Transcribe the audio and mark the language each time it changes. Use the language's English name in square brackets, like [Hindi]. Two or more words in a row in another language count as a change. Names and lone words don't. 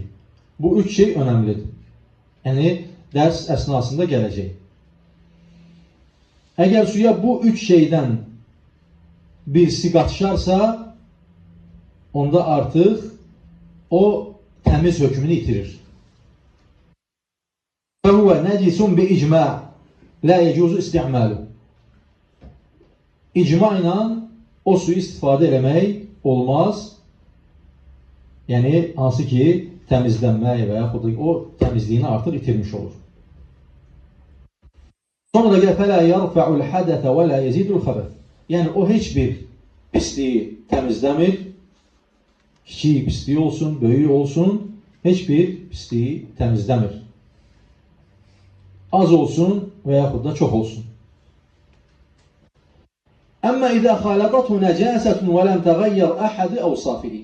[Azerbaijani] Bu üç şey önəmlidir. Yəni, dərs əsnasında gələcək. Əgər suya bu üç şeydən birisi qatışarsa, onda artıq o təmiz hökmünü itirir. [Arabic] فَهُوَ نَجِسٌ بِإِجْمَعٍ لَا يَجُوزُ إِسْتِعْمَالُهُ. [Azerbaijani] İcma ilə o suyu istifadə eləmək olmaz. Yəni, hansı ki, təmizlənmək və yaxud da o təmizliyini artıq itirmiş olur. Sonra da [Arabic] فَلَا يَرْفَعُ الْحَدَثَ وَلَا يَزِيدُ الْخَبَثِ. [Azerbaijani] Yəni, o heç bir pisliyi təmizləmir. Kiçik pisliyi olsun, böyük olsun, heç bir pisliyi təmizləmir. Az olsun və yaxud da çox olsun. [Arabic] أما إذا خالطته نجاسة و لم تغير أحد أوصافه.